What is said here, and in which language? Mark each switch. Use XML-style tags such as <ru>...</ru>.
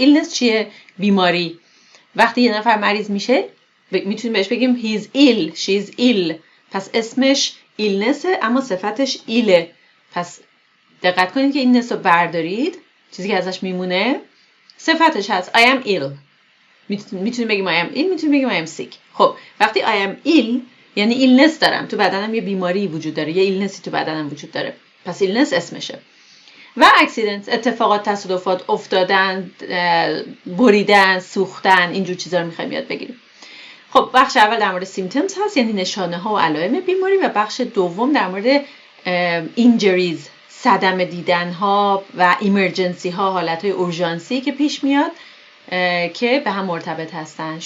<fa>illness چیه؟ بیماری. وقتی یه نفر مریض میشه میتونیم بهش بگیم</fa> <en>he's ill, she's ill.</en> <fa>پس اسمش illness اما صفتش ایله. پس دقت کنید که این illness رو بردارید. چیزی که ازش میمونه صفتش هست</fa> <en>I am ill.</en> <fa>میتونیم بگیم</fa> <en>I am ill،</en> <fa>میتونیم بگیم</fa> <en>I am sick.</en> <fa>خب وقتی</fa> <en>I am ill</en> <fa>یعنی ایلنس دارم، تو بدنم یه بیماری وجود داره، یه ایلنسی تو بدنم وجود داره، پس ایلنس اسمشه. و اکسیدنت، اتفاقات، تصادفات، افتادن، بریدن، سوختن، اینجور چیزا رو میخوایم یاد بگیریم. خب بخش اول در مورد symptoms هست، یعنی نشانه ها و علائم بیماری، و بخش دوم در مورد injuries، صدمه دیدن ها و ایمرجنسی ها، حالت های اورژانسی که پیش میاد که به هم مرتبط هستن.</fa>